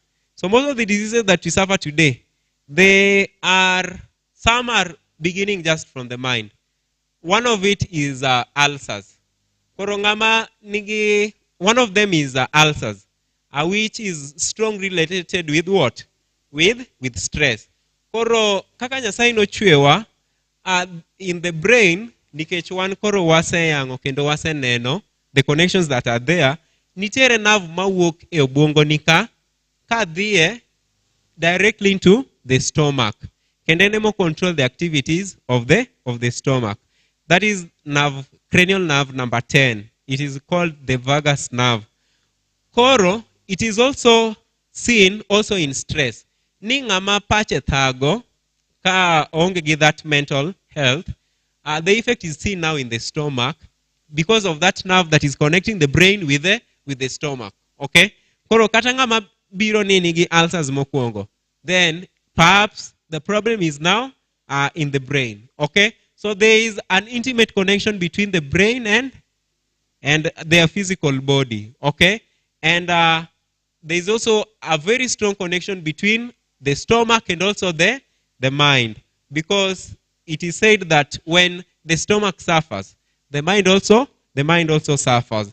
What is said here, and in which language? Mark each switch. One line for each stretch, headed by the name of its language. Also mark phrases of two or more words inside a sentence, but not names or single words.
English: So most of the diseases that we suffer today, some are beginning just from the mind. One of it is ulcers. One of them is ulcers, which is strongly related with what? With stress.
Luo (Kenya and Tanzania): Koro kaka Nyasaye no chwewa
English: in the brain,
Luo (Kenya and Tanzania): nikech wan koro waseyango kendo waseneno
English: the connections that are there,
Luo (Kenya and Tanzania): nitiere nerve mawuok e obwongo nika ka dhiye
English: directly into the stomach.
Luo (Kenya and Tanzania): Kendo ene
English: control the activities of the stomach. That is cranial nerve number 10. It is called the vagus nerve. Koro, it is also seen also in stress.
Luo (Kenya and Tanzania): Ni ngama pache thago ka onge gi
English: that mental health, the effect is seen now in the stomach because of that nerve that is connecting the brain with the stomach. Okay?
Luo (Kenya and Tanzania): Koro kata ngama biro nini gi ulcers mokwongo,
English: then perhaps the problem is now in the brain. Okay? So there is an intimate connection between the brain and their physical body. Okay? And there is also a very strong connection between the stomach and also the mind, because it is said that when the stomach suffers, the mind also suffers.